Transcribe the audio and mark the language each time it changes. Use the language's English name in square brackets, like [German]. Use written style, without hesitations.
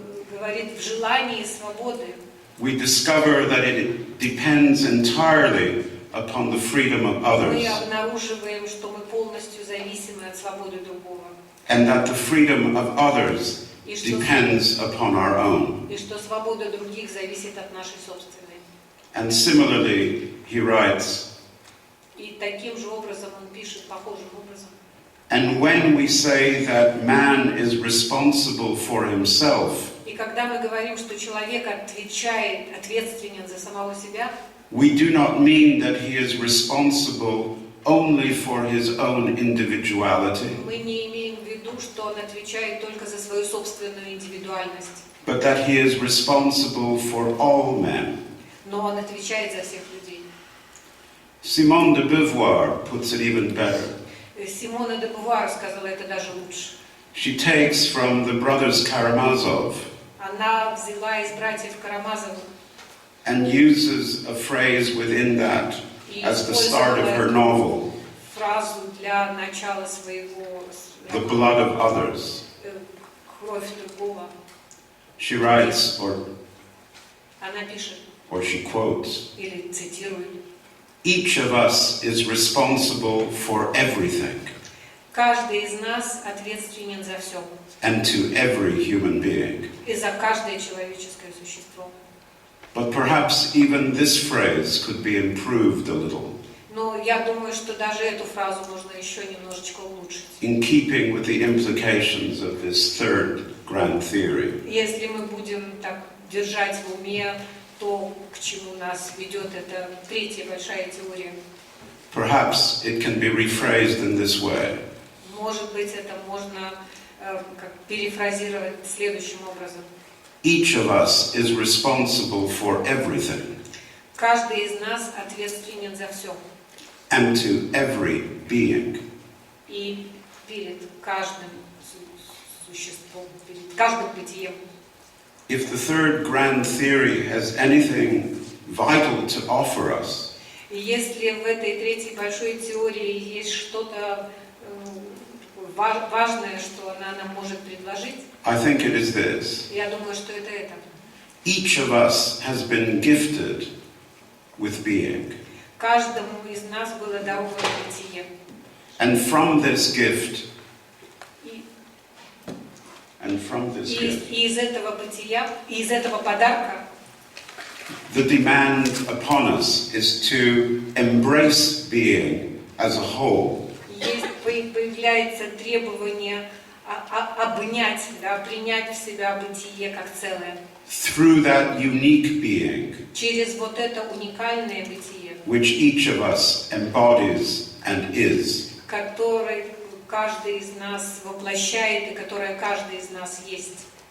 [Russian] Говорит, в желании свободы [English] we discover that it depends entirely upon the freedom of [Russian] мы [English] others, [Russian] обнаруживаем, что мы полностью зависимы от свободы другого. [English] and that the freedom of others depends upon our own. [Russian] И что свобода других зависит от нашей собственной. [English] And similarly, he writes, [Russian] И таким же образом он пишет, похожим образом. [English] and when we say that man is responsible for himself, [Russian] И когда мы говорим, что человек ответственен за самого себя, [English] we do not mean that he is responsible only for his own individuality, [Russian] мы не имеем в виду, что он отвечает только за свою собственную индивидуальность, [English] but that he is responsible for all men. [Russian] но он отвечает за всех людей. [English] Simone de Beauvoir puts it even better. [Russian] Симона де Бувуар сказала это даже лучше. [English] She takes from the brothers Karamazov [Russian] Она взяла из братьев Карамазовых [English] and uses a phrase within that [Russian] и [English] as the start of her novel, [Russian] фразу для начала своего [English] The Blood of Others. [Russian] «Кровь другого». [English] She writes, [Russian] Она пишет, [English] or she quotes, [Russian] или цитирует, [English] each of us is responsible for everything [Russian] «Каждый из нас ответственен за все, [English] and to every human being. [Russian] и за каждое человеческое существо». [English] But perhaps even this phrase could be improved a little [Russian] Но я думаю, что даже эту фразу можно еще немножечко улучшить. [English] in keeping with the implications of this third grand theory. [Russian] Если мы будем так держать в уме то, к чему нас ведет эта третья большая теория, [English] Perhaps it can be rephrased in this way. [Russian] может быть, это можно как перефразировать следующим образом. [English] Each of us is responsible for everything [Russian] Каждый из нас ответственен за все. [English] and to every being. [Russian] И перед каждым существом, перед каждым бытием. [English] If the third grand theory has anything vital to offer us, [Russian] И если в этой третьей большой теории есть что-то важное, что она нам может предложить, [English] I think it is this. [Russian] я думаю, что это это. [English] Each of us has been gifted with being. [Russian] Каждому из нас было даровано бытие. [English] And from this gift, [Russian] И из этого бытия, и из этого подарка, [English] the demand upon us is to embrace being as a whole. [Russian] появляется требование обнять, принять в себя бытие как целое. [English] Through that unique being, [Russian] Через вот это уникальное бытие, [English] which each of us embodies and is. [Russian] которое каждый из нас воплощает и которое каждый из нас есть.